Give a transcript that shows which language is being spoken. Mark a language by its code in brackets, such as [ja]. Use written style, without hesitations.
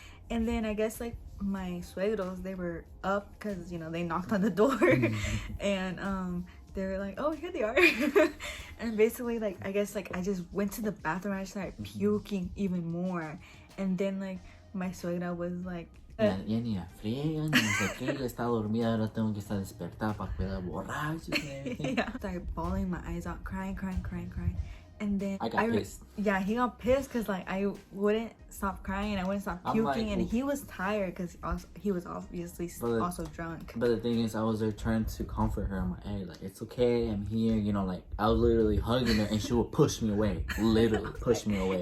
[en] And then I guess like my suegros, they were up because, you know, they knocked on the door and they were like, oh, here they are. And basically, like, I guess like I just went to the bathroom and I started puking even more. And then like my suegra was like, [es] ya ni la friegan, no sé qué, ya está dormida, ahora tengo que estar despertada para cuidar borrachos [en] and everything. Yeah. I started bawling my eyes out, crying. And then I got pissed. Yeah, he got pissed because like I wouldn't stop crying and I wouldn't stop puking, like, and he was tired because he was obviously also drunk. But the thing is, I was there trying to comfort her. I'm like, hey, like, it's okay, I'm here, you know, like I was literally hugging her and she would push me away, literally push me away.